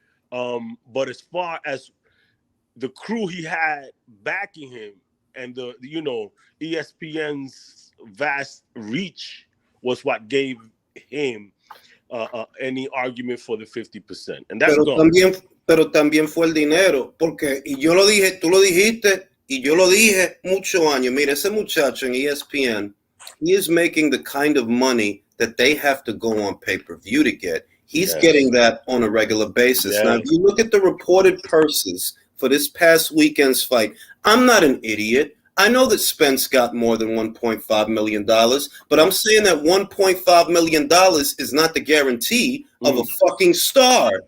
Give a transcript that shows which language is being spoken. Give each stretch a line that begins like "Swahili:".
English: But as far as the crew he had backing him and the ESPN's vast reach was what gave him any argument for the 50%, and that's gone.
Spanish: Pero también fue el dinero, porque y yo lo dije, tú lo dijiste, y yo lo dije muchos años. Mira, ese muchacho en
English: ESPN, he is making the kind of money that they have to go on pay-per-view to get. He's getting that on a regular basis. Now, if you look at the reported purses for this past weekend's fight, I'm not an idiot. I know that Spence got more than $1.5 million, but I'm saying that $1.5 million is not the guarantee of a fucking star.